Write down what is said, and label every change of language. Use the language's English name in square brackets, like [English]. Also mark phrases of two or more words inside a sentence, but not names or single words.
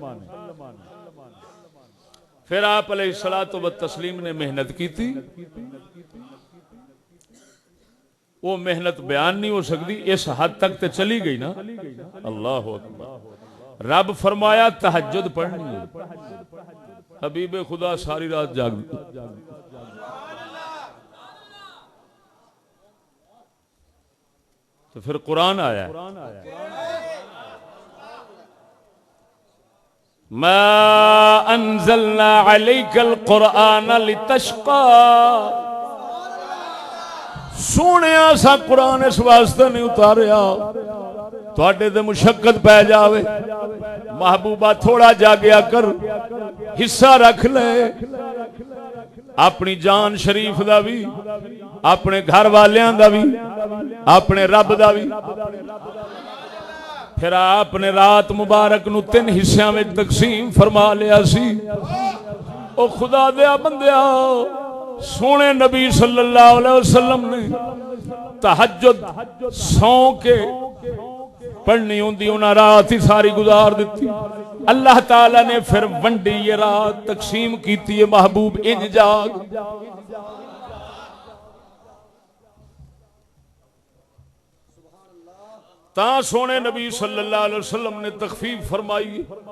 [Urdu] پھر آپ [Arabic] علیہ الصلوۃ والتسلیم [Urdu] نے محنت کی تھی، وہ محنت بیان نہیں ہو سکتی، اس حد تک تے چلی گئی نا، [Arabic] اللہ اکبر، [Urdu] رب فرمایا تہجد پڑھنی ہے، حبیب خدا ساری رات جاگ، تو پھر قرآن آیا [Arabic] ما انزلنا علیک القرآن لتشقى، [Punjabi] سونیا سا قرآن اس واسطے نہیں اتاریا تواڈے تے مشقت پہ جاوے، محبوبہ تھوڑا جاگیا کر، حصہ رکھ لے اپنی جان شریف دا بھی، اپنے گھر والیاں دا بھی، اپنے رب دا بھی۔ پھر آپ نے رات مبارک نو 3 حصیاں میں تقسیم فرما لیا سی، او خدا دیا بندیا، سونے نبی [Arabic] صلی اللہ علیہ وسلم [Punjabi] نے تہجد سو کے پڑھنی ہوندی انہاں رات ہی ساری گزار دیتی. اللہ تعالی نے پھر ونڈی یہ رات تقسیم کیتی ہے محبوب انج جاگ. تا سونے نبی [Arabic] صلی اللہ علیہ وسلم [Punjabi] نے تخفیف فرمائی.